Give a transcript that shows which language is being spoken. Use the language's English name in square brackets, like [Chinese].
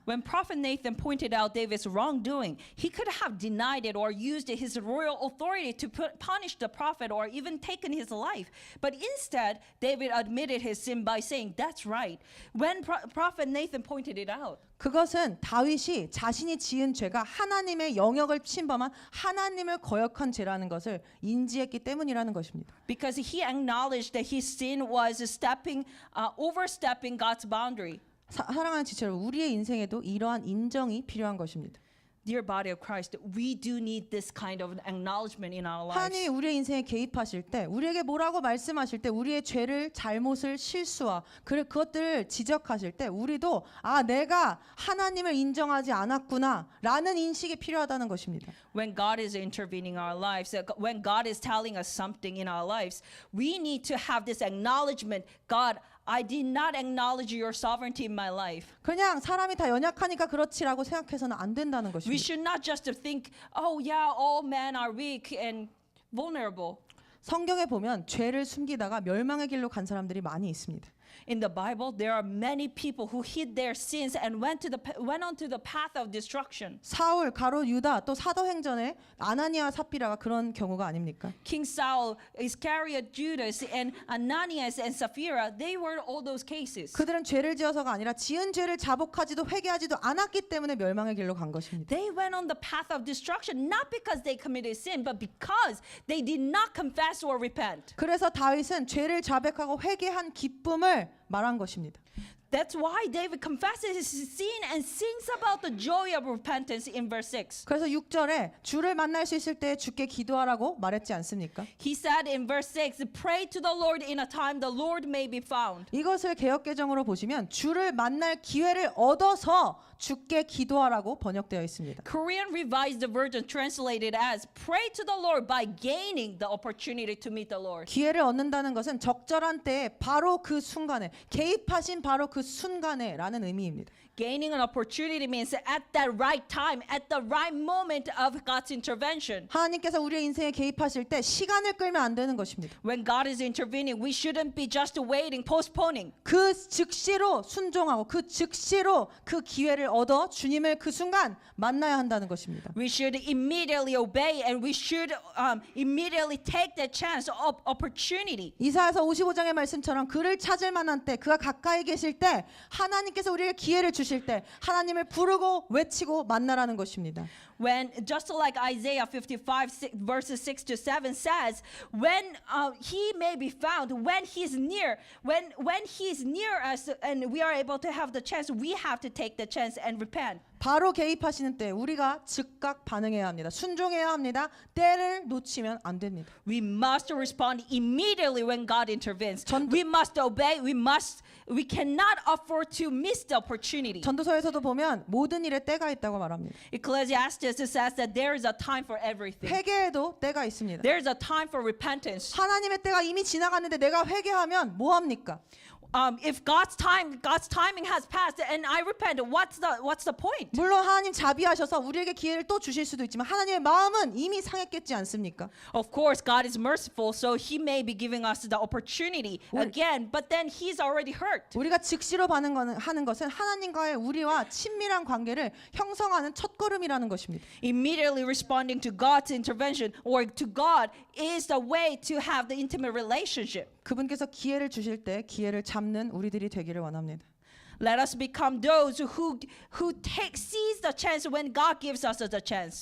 [English] When Prophet Nathan pointed out David's wrongdoing, he could have denied it or used his royal authority to punish the prophet or even taken his life. But instead, David admitted his sin by saying, "That's right." When Prophet Nathan pointed it out. [Korean] 그것은 다윗이 자신이 지은 죄가 하나님의 영역을 침범한 하나님을 거역한 죄라는 것을 인지했기 때문이라는 것입니다. [English] Because he acknowledged that his sin was overstepping God's boundary. [Korean] 사랑하는 지체로 우리의 인생에도 이러한 인정이 필요한 것입니다. [English] Dear body of Christ, we do need this kind of acknowledgement in our lives. [Korean] 하나님이 우리의 인생에 개입하실 때 우리에게 뭐라고 말씀하실 때 우리의 죄를 잘못을 실수와 그것들을 지적하실 때 우리도 내가 하나님을 인정하지 않았구나 라는 인식이 필요하다는 것입니다. [English] When God is intervening in our lives, when God is telling us something in our lives, we need to have this acknowledgement, God, I did not acknowledge your sovereignty in my life. [Korean] 그냥 사람이 다 연약하니까 그렇지라고 생각해서는 안 된다는 [English] We [Korean] 것입니다. [English] should not just think, oh yeah, all men are weak and vulnerable. [Korean] 성경에 보면 죄를 숨기다가 멸망의 길로 간 사람들이 많이 있습니다. [English] In the Bible, there are many people who hid their sins and went onto the path of destruction. [Korean] 사울, 가롯, 유다 또 사도행전에 아나니아, 삽비라가 그런 경우가 아닙니까? [English] King Saul, Iscariot, Judas, and Ananias and Sapphira, they were all those cases. [Korean] 그들은 죄를 지어서가 아니라 지은 죄를 자복하지도 회개하지도 않았기 때문에 멸망의 길로 간 것입니다. [English] They went on the path of destruction not because they committed sin, but because they did not confess or repent. [Korean] 그래서 다윗은 죄를 자백하고 회개한 기쁨을 말한 것입니다. [English] That's why David confesses his sin and sings about the joy of repentance in verse 6. [Korean] 그래서 6절에 주를 만날 수 있을 때 주께 기도하라고 말했지 않습니까? [English] He said in verse 6, pray to the Lord in a time the Lord may be found. [Korean] 이것을 개역개정으로 보시면 주를 만날 기회를 얻어서 주께 기도하라고 번역되어 있습니다. [English] Korean Revised Version translated as pray to the Lord by gaining the opportunity to meet the Lord. [Korean] 기회를 얻는다는 것은 적절한 때에 바로 그 순간에 개입하신 바로 그 순간에 라는 의미입니다. [English] Gaining an opportunity means at that right time, at the right moment of God's intervention. [Korean] 하나님께서 우리의 인생에 개입하실 때 시간을 끌면 안 되는 것입니다. [English] When God is intervening, we shouldn't be just waiting, postponing. [Korean] 그 즉시로 순종하고 그 즉시로 그 기회를 얻어 주님을 그 순간 만나야 한다는 것입니다. [English] We should immediately obey and we should immediately take the chance of opportunity. [Korean] 이사야서 55장의 말씀처럼 그를 찾을 만한 때 그가 가까이 계실 때 하나님께서 우리에게 기회를 주실 때 하나님을 부르고 외치고 만나라는 것입니다. [English] When just like Isaiah 55 verses 6 to 7 says, when he may be found, when he's near, when he's near us and we are able to have the chance, we have to take the chance and repent. [Korean] 바로 개입하시는 때 우리가 즉각 반응해야 합니다. 순종해야 합니다. 때를 놓치면 안 됩니다. [English] We must respond immediately when God intervenes. [Korean] 전도- [English] We must obey. We cannot afford to miss the opportunity. [Korean] 전도서에서도 보면 모든 일에 때가 있다고 말합니다. [English] Ecclesiastes says that there is a time for everything. [Korean] 회개에도 때가 있습니다. [English] There is a time for repentance. [Korean] 하나님의 때가 이미 지나갔는데 내가 회개하면 뭐 합니까? [English] If God's timing has passed and I repent, what's the point? [Korean] 물론 하나님 자비하셔서 우리에게 기회를 또 주실 수도 있지만 하나님의 마음은 이미 상했겠지 않습니까? [English] Of course, God is merciful, so He may be giving us the opportunity again, but then He's already hurt. [Korean] 우리가 즉시로 하는 것은 하나님과의 우리와 친밀한 관계를 형성하는 첫걸음이라는 것입니다. [English] Immediately responding to God's intervention or to God is the way to have the intimate relationship. [Korean] 그분께서 기회를 주실 때 기회를 잡는 우리들이 되기를 원합니다. [English] Let us become those who seize the chance when God gives us the chance.